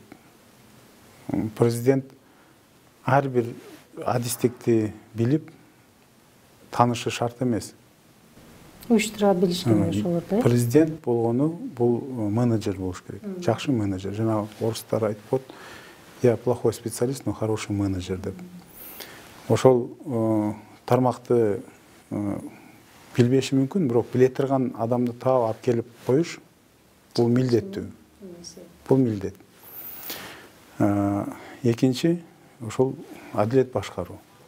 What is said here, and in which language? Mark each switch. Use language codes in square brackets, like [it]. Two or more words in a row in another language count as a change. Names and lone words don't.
[ky] Президент ар бир адистикти билип, таанышы шарт эмес. Уюштура билиш керек ошолор да. Президент болгону бул менеджер болуш керек. Жакшы менеджер. Жана орустар айтып, [ru] я плохой специалист, но хороший менеджер деп. [ky] Ошол тармакты билбеши мүмкүн, бирок биле турган адамды таап алып келип коюш бул милдеттүү. Бул милдет. Экинчи, ошол адилет башкаруу.